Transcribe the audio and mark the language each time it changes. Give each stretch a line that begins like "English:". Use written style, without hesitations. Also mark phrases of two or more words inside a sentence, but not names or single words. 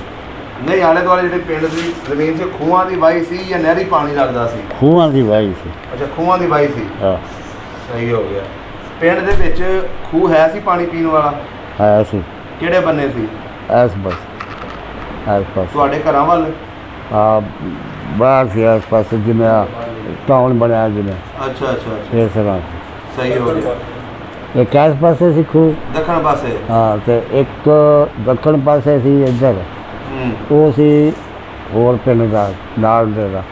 Punjabi: ਨਹੀਂ, ਆਲੇ ਦੁਆਲੇ ਜਿਹੜੀ ਪਿੰਡ ਦੀ ਜ਼ਮੀਨ ਸੀ ਖੂਹਾਂ ਦੀ ਵਾਹੀ ਸੀ ਜਾਂ ਨਹਿਰੀ ਪਾਣੀ ਲੱਗਦਾ ਸੀ? ਖੂਹਾਂ ਦੀ ਵਾਹੀ ਸੀ। ਅੱਛਾ, ਖੂਹਾਂ ਦੀ ਵਾਹੀ ਸੀ। हाँ। ਸਹੀ ਹੋ ਗਿਆ। ਪਿੰਡ ਦੇ ਵਿੱਚ ਖੂਹ ਹੈ ਸੀ ਪਾਣੀ ਪੀਣ ਵਾਲਾ? ਹੈ ਸੀ। ਕਿਹੜੇ ਬੰਨੇ ਸੀ? ਇਸ ਬਸ ਇਸ ਪਾਸ। ਤੁਹਾਡੇ ਘਰਾਂ ਵੱਲ? ਬਾਹਰ ਸੀ ਆਸ ਪਾਸ ਜਿਵੇਂ ਟਾਊਨ ਬਣਿਆ ਜਿਵੇਂ ਅੱਛਾ ਅੱਛਾ ਅੱਛਾ ਇਸ ਤਰ੍ਹਾਂ ਸਹੀ ਹੋ ਗਿਆ ਇੱਕ ਇਸ ਪਾਸੇ ਸੀ ਖੂਹ ਦੱਖਣ ਪਾਸੇ ਹਾਂ ਤੇ ਇੱਕ ਦੱਖਣ ਪਾਸੇ ਸੀ ਇੱਧਰ ਹੂੰ ਉਹ ਸੀ ਹੋਰ ਪਿੰਡ ਦਾ ਨਾਲ ਦੇ ਦਾ